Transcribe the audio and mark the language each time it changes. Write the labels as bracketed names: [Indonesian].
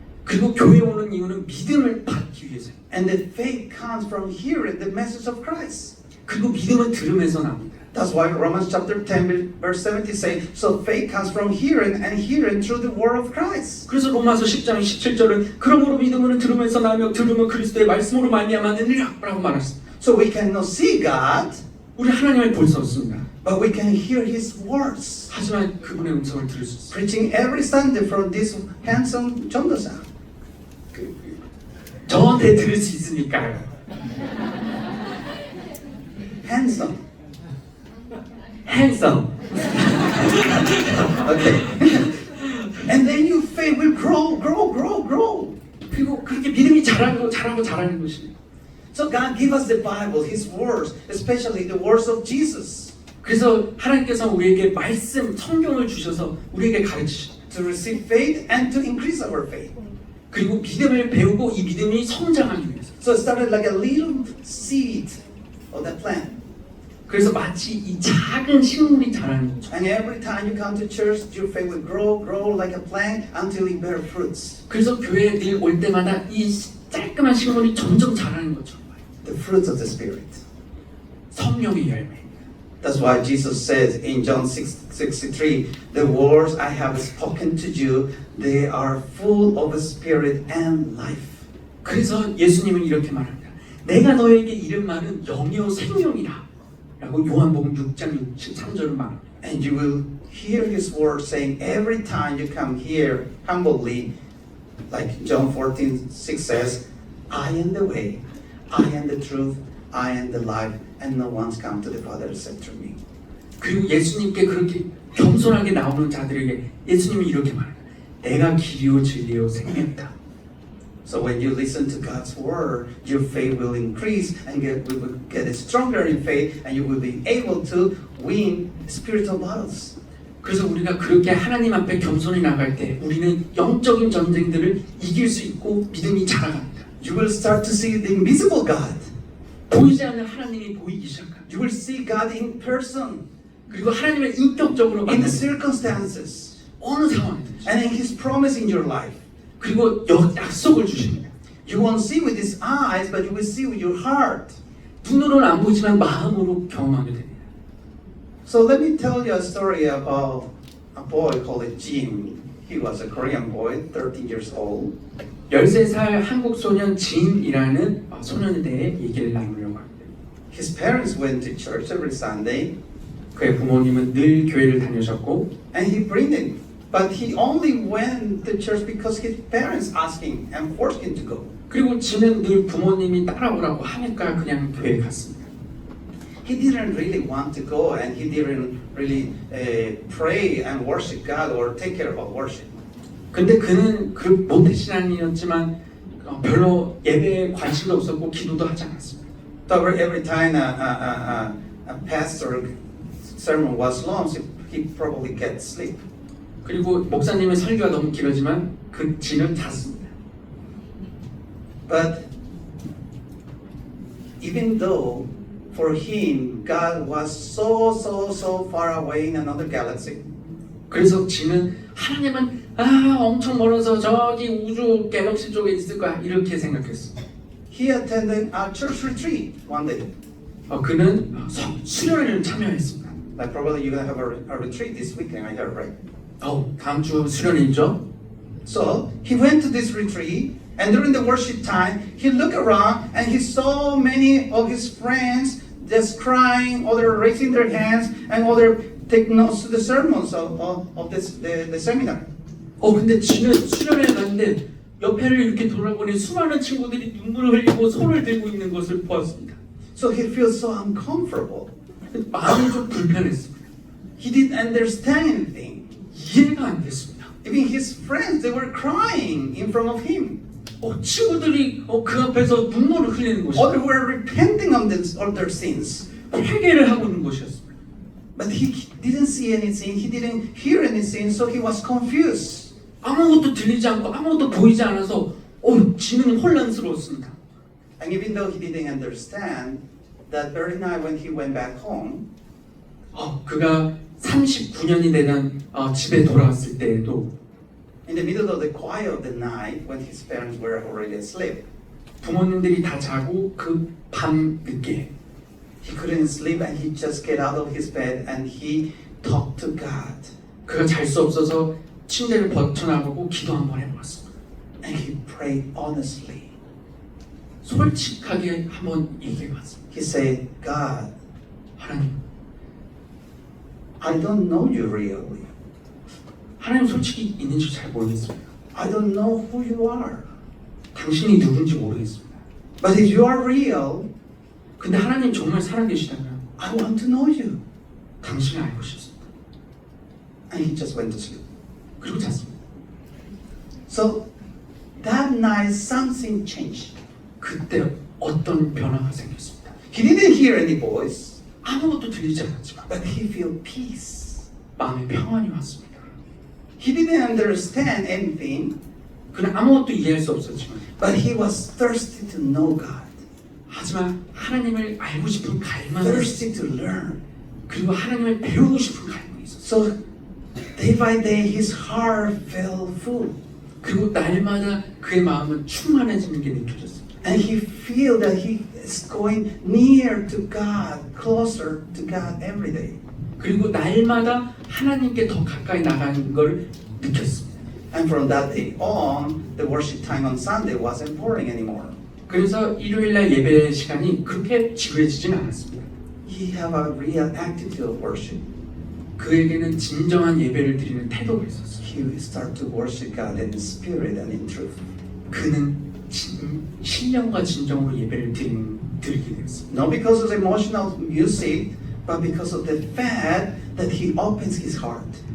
[Korean] 그리고 교회 오는 이유는 믿음을 받기 위해서예요. [English] And the faith comes from hearing the message of Christ. [Korean] 그리고 믿음은 들으면서 나옵니다. [English] That's why Romans chapter 10 verse 70 say, so faith comes from hearing and hearing through the word of Christ. [Korean] 그래서 로마서 10장 17절은 그러므로 믿음은 들으면서 나며 들으면 그리스도의 말씀으로 말미암았느니라 라고 말했습니다. [English] So we cannot see God, [Korean] 우리 하나님을 볼 수 없습니다. [English] but we can hear His words. [Korean] 하지만 그분의 음성을 들을 수 있습니다. [English] Preaching every Sunday from this handsome 전도사. [Korean] 저한테 들을 수 있으니까요. [English] Handsome. handsome. Okay. And then your faith will grow, grow, grow, grow. [Korean] 그리고 그렇게 믿음이 자라는 것입니다. [English] So God give us the Bible, His words, especially the words of Jesus, [Korean] 그래서 하나님께서 우리에게 말씀, 성경을 주셔서 우리에게 가르치십니다. [English] to receive faith and to increase our faith. [Korean] 그리고 믿음을 배우고 이 믿음이 성장하기 위해서. [English] So it started like a little seed of the plant. [Korean] 그래서 마치 이 작은 식물이 자라는 거죠. [English] And every time you come to church, your faith will grow, grow like a plant until it bear fruits. [Korean] 그래서 교회에 늘 올 때마다 이 깔끔한 식물이 점점 자라는 거죠. [English] The fruits of the Spirit. [Korean] 성령의 열매. [English] That's why Jesus says in John 6:63, the words I have spoken to you, they are full of spirit and life. [Korean] 그래서 예수님은 이렇게 말합니다. 내가 너에게 이른 말은 영이요 생명이라. 라고 요한복음 6장 63절을 말합니다. [English] And you will hear His word saying every time you come here humbly, like John 14:6 says, I am the way, I am the truth, I am the life, and no one's come to the Father except through me. [Korean] 그리고 예수님께 그렇게 겸손하게 나오는 자들에게 예수님이 이렇게 말합니다. 내가 길이요 진리요 생명이다. [English] So when you listen to God's word, your faith will increase and we will get stronger in faith, and you will be able to win spiritual battles. [Korean] 그래서 우리가 그렇게 하나님 앞에 겸손히 나갈 때 우리는 영적인 전쟁들을 이길 수 있고 믿음이 자라갑니다. [English] You will start to see the invisible God. [Korean] 보이지 않는 하나님이 보이기 시작합니다. [English] You will see God in person, [Korean] 그리고 하나님을 인격적으로 [English] in the circumstances, [Korean] 어느 상황이든지. [English] and in His promise in your life. [Korean] 그리고 약속을 주십니다. [English] You won't see with His eyes, but you will see with your heart. [Korean] 눈으로는 안 보지만 마음으로 경험하게 됩니다. [English] So let me tell you a story about a boy called Jim. He was a Korean boy, 13 years old. [Korean] 13살 한국 소년 진이라는 소년에 대해 얘기를 나누려고 합니다. [English] His parents went to church every Sunday, [Korean] 그의 부모님은 늘 교회를 다니셨고 [English] and he bring him. But he only went to church because his parents asked him and forced him to go. [Korean] 그리고 진은 늘 부모님이 따라오라고 하니까 그냥 교회에 갔습니다. [English] He didn't really want to go, and he didn't really pray and worship God or take care of worship. [Korean] 근데 그는 그 모태 신앙인이었지만 별로 예배에 관심도 없었고 기도도 하지 않았습니다. [English] So every time a pastor sermon was long, he probably get sleep. [Korean] 그리고 목사님의 설교가 너무 길어지만 그 진은 잤습니다. [English] But even though for him God was so far away in another galaxy, [Korean] 그래서 진은 하나님은 엄청 멀어서 저기 우주 갤럭시 쪽에 있을 거야 이렇게 생각했습니다. [English] he attended a church retreat one day. [Korean] 그는 수련회를 참여했습니다. [English] Like probably you're gonna have a retreat this weekend, I heard, right? [Korean] 다음 주 수련회 있죠? [English] So he went to this retreat, and during the worship time, he looked around and he saw many of his friends just crying, other raising their hands, and other take notes to the sermons of the seminar. [Korean] 근데 진은 수련회에 갔는데 옆에를 이렇게 돌아보니 수많은 친구들이 눈물을 흘리고 손을 들고 있는 것을 보았습니다. [English] So he feels so uncomfortable. [Korean] 마음이 좀 불편했습니다. [English] He didn't understand anything. [Korean] 이해가 안 됐습니다. [English] Even his friends, they were crying in front of him. [Korean] 친구들이 그 앞에서 눈물을 흘리는 것이 [English] Others were repenting of their sins. [Korean] 회개를 하고 있는 것이었습니다. [English] But he didn't see anything, he didn't hear anything, so he was confused. [Korean] 아무것도 들리지 않고 아무것도 보이지 않아서 진은 혼란스러웠습니다. [English] And even though he didn't understand, that very night when he went back home, [Korean] 그가 39년이 되던 집에 돌아왔을 때에도 [English] in the middle of the quiet of the night, when his parents were already asleep, [Korean] 부모님들이 다 자고 그 밤 늦게 [English] he couldn't sleep and he just get out of his bed and he talked to God. [Korean] 그가 잘 수 없어서 침대를 벗어나보고 기도 한번 해보았습니다. [English] And he prayed honestly. [Korean] 솔직하게 한번 얘기해봤습니다. [English] He said, God, [Korean] 하나님, [English] I don't know you really. [Korean] 하나님 솔직히 있는지 잘 모르겠습니다. [English] I don't know who you are. [Korean] 당신이 누군지 모르겠습니다. [English] But if you are real, [Korean] 근데 하나님 정말 살아계시다면 [English] I want to know you. [Korean] 당신을 알고 싶습니다. [English] And he just went to sleep. [Korean] 그리고 잤습니다. [English] So that night something changed. [Korean] 그때 어떤 변화가 생겼습니다. [English] He didn't hear any voice, [Korean] 아무것도 들리지 않았지만 [English] but he felt peace. [Korean] 마음에 평안이 왔습니다. [English] He didn't understand anything, [Korean] 그는 아무것도 이해할 수 없었지만 [English] but he was thirsty to know God, [Korean] 하지만 하나님을 알고 싶은 갈망이 [English] thirsty to learn. [Korean] 그리고 하나님을 배우고 싶은 갈망이 있었어요. [English] So day by day his heart felt full. [Korean] 그리고 날마다 그의 마음은 충만해지는 게 느껴졌습니다. [English] And he feel that he is going near to God, closer to God every day. [Korean] 그리고 날마다 하나님께 더 가까이 나가는 걸 느꼈습니다. [English] And from that day on, the worship time on Sunday wasn't boring anymore. [Korean] 그래서 일요일날 예배 시간이 그렇게 지루해지진 않았습니다. [English] He have a real attitude of worship. [Korean] 그에게는 진정한 예배를 드리는 태도가 있었어요. [English] He will start to worship God in spirit and in truth. [Korean] 그는 신령과 진정으로 예배를 드리게 되었습니다. [English] Not because of emotional music, but because of the fact that he opens his heart.